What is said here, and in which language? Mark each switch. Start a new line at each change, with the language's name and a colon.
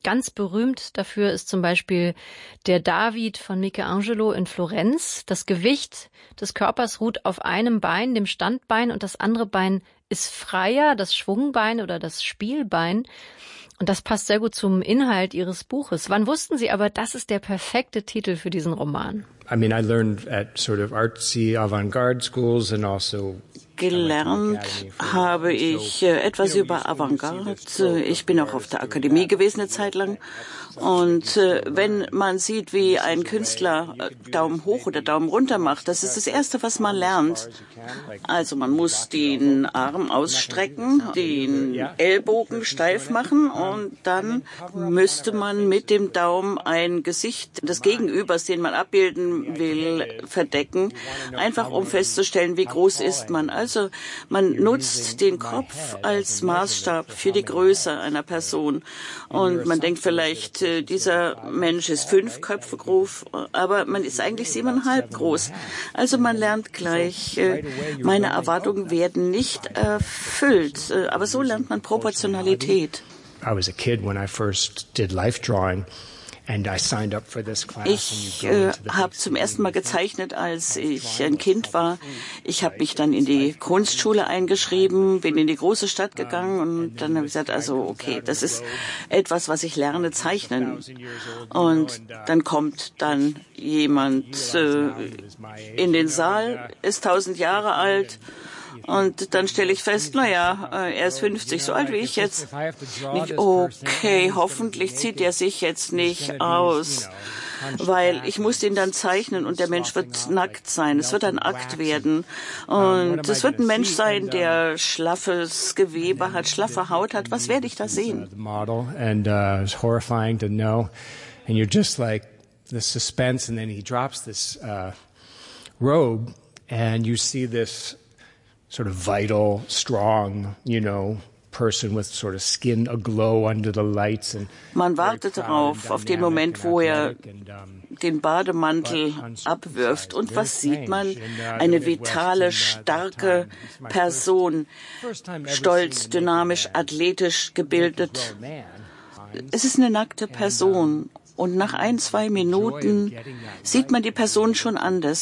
German: Ganz berühmt dafür ist zum Beispiel der David von Michelangelo in Florenz. Das Gewicht des Körpers ruht auf einem Bein, dem Standbein, und das andere Bein ist freier, das Schwungbein oder das Spielbein. Und das passt sehr gut zum Inhalt Ihres Buches. Wann wussten Sie aber, das ist der perfekte Titel für diesen Roman?
English: I mean, I learned at sort of artsy avant-garde schools and also...
German: Gelernt habe ich etwas über Avantgarde. Ich bin auch auf der Akademie gewesen eine Zeit lang. Und wenn man sieht, wie ein Künstler Daumen hoch oder Daumen runter macht, das ist das Erste, was man lernt. Also man muss den Arm ausstrecken, den Ellbogen steif machen und dann müsste man mit dem Daumen ein Gesicht des Gegenübers, den man abbilden will, verdecken, einfach um festzustellen, wie groß ist man. Also man nutzt den Kopf als Maßstab für die Größe einer Person und man denkt vielleicht, dieser Mensch ist 5 Köpfe groß, aber man ist eigentlich 7,5 groß. Also man lernt gleich, meine Erwartungen werden nicht erfüllt. Aber so lernt man Proportionalität.
English: I was a kid when I first did life drawing. And I signed up for this class.
German: Ich habe zum ersten Mal gezeichnet, als ich ein Kind war. Ich habe mich dann in die Kunstschule eingeschrieben, bin in die große Stadt gegangen und dann habe ich gesagt, also okay, das ist etwas, was ich lerne, zeichnen. Und dann kommt dann jemand in den Saal, ist 1000 Jahre alt. Und dann stelle ich fest, naja, er ist 50, so alt wie ich jetzt. Okay, hoffentlich zieht er sich jetzt nicht aus, weil ich muss ihn dann zeichnen und der Mensch wird nackt sein. Es wird ein Akt werden. Und es wird ein Mensch sein, der schlaffes Gewebe hat, schlaffe Haut hat. Was werde ich da sehen?
English: And it's horrifying to know. And you're just like the suspense. And then he drops this robe and you see this sort of vital, strong, you know, person with sort of skin aglow under the lights. And
German: man wartet darauf, auf den Moment, wo er den Bademantel abwirft. Und was sieht man? Eine vitale, starke Person, stolz, dynamisch, athletisch gebildet. Es ist eine nackte Person. Und nach 1-2 Minuten sieht man die Person schon anders.